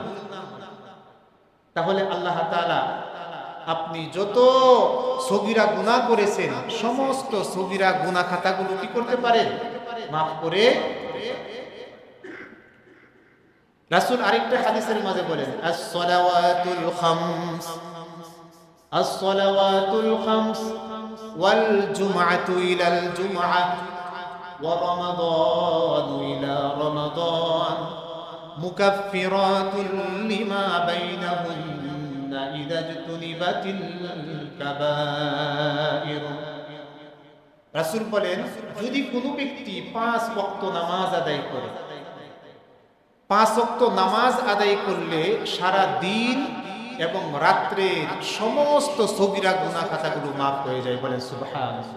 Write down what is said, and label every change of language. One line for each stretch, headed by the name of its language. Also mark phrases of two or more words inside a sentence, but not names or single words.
Bangla: তাহলে আল্লাহ তাআলা আপনি যত সগীরা গুনাহ করেছেন সমস্ত সগীরা গুনাহ খাতাগুলো কি করতে পারেন? maaf করে। রাসূল আরেকটা হাদিসের মাঝে বলেন,
Arabic: الصلوات الخمس، الصلوات الخمس والجمعة إلى الجمعة ورمضان إلى رمضان مكفرات لما بينهن إذا اجتنبت الكبائر.
Bangla: রাসূল বলেন, যদি কোনো ব্যক্তি 5 ওয়াক্ত নামাজ আদায় করে, 5 ওয়াক্ত নামাজ আদায় করলে সারা দিন এবং রাত্রের সমস্ত সগীরা গুনাহ খাতাগুলো maaf হয়ে যায়। বলেন সুবহানাল্লাহ।